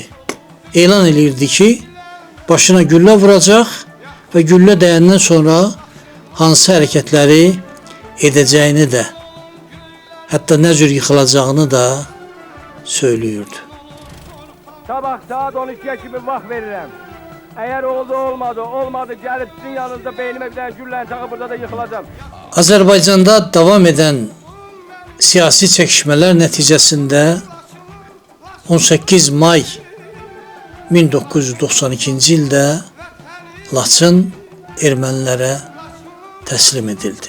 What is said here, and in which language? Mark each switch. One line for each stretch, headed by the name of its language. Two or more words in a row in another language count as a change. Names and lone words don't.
Azerbaijani: Elan eləyirdi ki, başına güllə vuracaq və güllə dəyəndən sonra hansı hərəkətləri edəcəyini də, hətta nə cür yıxılacağını da söylüyordu. Sabah saat 12'ye kimi vaxt verirəm.
Turkish: Eğer oldu olmadı gelip sizin yanınızda beynime bir tane güllen çakı burada da yıkılacağım.
Azerbaijani: Azərbaycanda davam edən siyasi çəkişmələr nəticəsində 18 may 1992-ci ildə Laçın ermənilərə təslim edildi.